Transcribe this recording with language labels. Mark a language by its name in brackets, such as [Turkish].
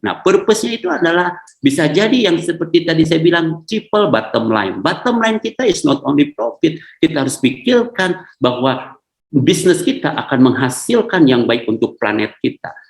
[Indonesian] Nah, purpose-nya itu adalah bisa jadi yang seperti tadi saya bilang, triple bottom line. [English] Bottom line [Indonesian] kita [English] is not only profit. [Indonesian] Kita harus pikirkan bahwa bisnis kita akan menghasilkan yang baik untuk planet kita.